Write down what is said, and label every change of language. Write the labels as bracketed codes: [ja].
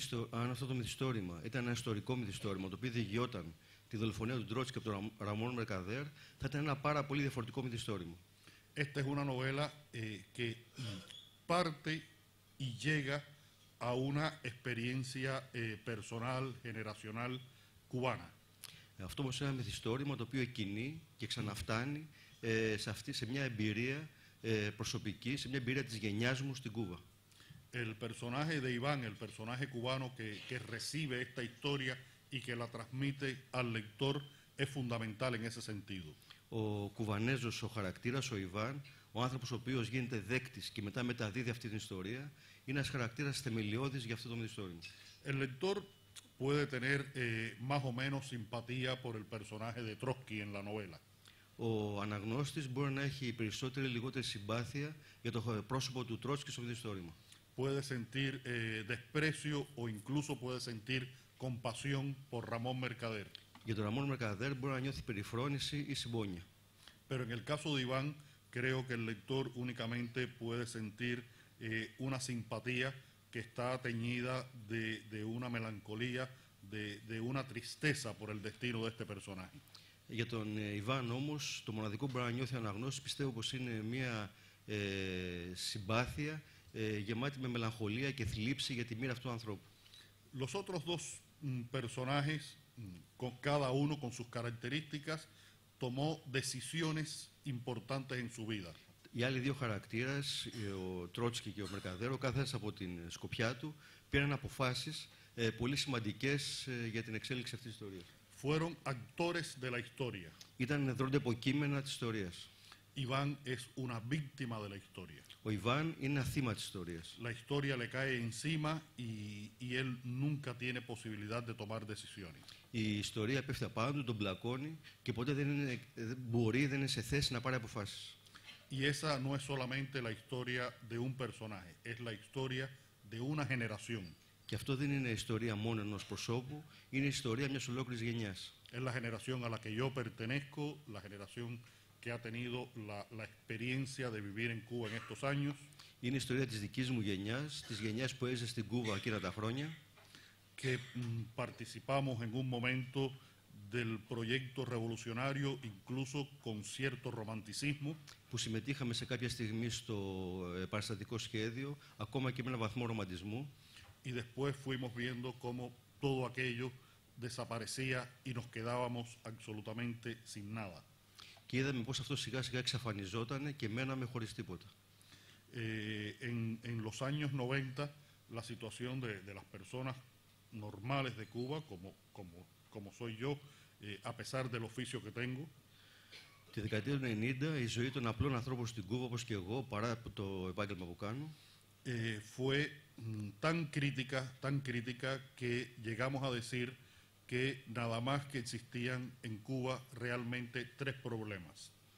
[el] Αν αυτό το μυθιστόρημα ήταν ένα ιστορικό μυθιστόρημα το οποίο διηγιόταν τη δολοφονία του Τρότσκι από τον Ραμόν Mercader, θα ήταν ένα πάρα πολύ διαφορετικό μυθιστόρημα. [es] Esta es una novela que parte y llega a una experiencia personal, generacional cubana. [el] Αυτό όμως είναι ένα μυθιστόρημα το οποίο εκκινεί και ξαναφτάνει σε μια εμπειρία προσωπική, σε μια εμπειρία της γενιάς μου στην Κούβα. [es] El personaje de Iván, el personaje cubano que recibe esta historia y que la transmite al lector, es fundamental en ese sentido. [el] Ο Κουβανέζος, ο χαρακτήρας, ο Ιβάν, ο άνθρωπος ο οποίος γίνεται δέκτης και μετά μεταδίδει αυτή την ιστορία, είναι ένας χαρακτήρας θεμελιώδης για αυτό το μυθιστόρημα. [es] El lector puede tener más o menos simpatía por el personaje de Trotsky en la novela. [el] Ο αναγνώστης μπορεί να έχει περισσότερη ή λιγότερη συμπάθεια για το πρόσωπο του Τρότσκι στο μυθιστόρημα. [es] Puede sentir desprecio o incluso puede sentir compasión por Ramón Mercader. [el] Για τον Ραμόν Μερκαδέρ μπορεί να νιώθει περιφρόνηση ή συμπόνια. [es] Pero en el caso de Iván, creo que el lector únicamente puede sentir una simpatía que está teñida de una melancolía, de una tristeza por el destino de este personaje. [el] Για τον Ιβάν όμως, το μοναδικό που μπορεί να νιώθει ο αναγνώστης πιστεύω πως είναι μια συμπάθεια γεμάτη με μελαγχολία και θλίψη για τη μοίρα αυτού του ανθρώπου. [es] Los otros dos personajes, con cada uno con sus características, tomó decisiones importantes en su vida. [el] Οι άλλοι δύο χαρακτήρες, ο Τρότσκι και ο Μερκαδέρο, κάθε ένας από την σκοπιά του, πήραν αποφάσεις πολύ σημαντικές για την εξέλιξη αυτής της ιστορίας. [es] Fueron actores de la historia. [el] Ήταν δρόντα υποκείμενα της ιστορίας. [es] Iván es una víctima de la historia. [el] Ο Ιβάν είναι ένα θύμα της ιστορίας. [es] La historia le cae encima y él nunca tiene posibilidad de tomar decisiones. [el] Η ιστορία πέφτει απάνω του, τον πλακώνει και ποτέ δεν είναι σε θέση να πάρει αποφάσεις. [es] Y esa no es solamente la historia de un personaje, es la historia de una generación. [el] Και αυτό δεν είναι ιστορία μόνο ενός προσώπου, είναι ιστορία μιας ολόκληρης γενιάς. [es] Es la generación a la que yo pertenezco, la generación que ha tenido la experiencia de vivir en Cuba en estos años. [el] Είναι η ιστορία της δικής μου γενιάς, της γενιάς που έζησε στην Κούβα εκείνα τα χρόνια. [es] Que participamos en un momento del proyecto revolucionario, incluso con cierto romanticismo. [el] Που συμμετείχαμε σε κάποια στιγμή στο παραστατικό σχέδιο, ακόμα και με έναν βαθμό ρομαντισμού. [es] Y después fuimos viendo cómo todo aquello desaparecía y nos quedábamos absolutamente sin nada. [el] Και είδαμε πώς αυτό σιγά σιγά εξαφανιζόταν και μέναμε χωρίς τίποτα. [es] En los años 90, la situación de las personas normales de Cuba, como soy yo, a pesar del oficio que tengo, [el] Τη δεκαετία του 90 η ζωή των απλών ανθρώπων στην Κούβα, όπως και εγώ, παρά το επάγγελμα που κάνω, [es] fue tan crítica que llegamos a decir que nada más que existían en Cuba realmente tres problemas.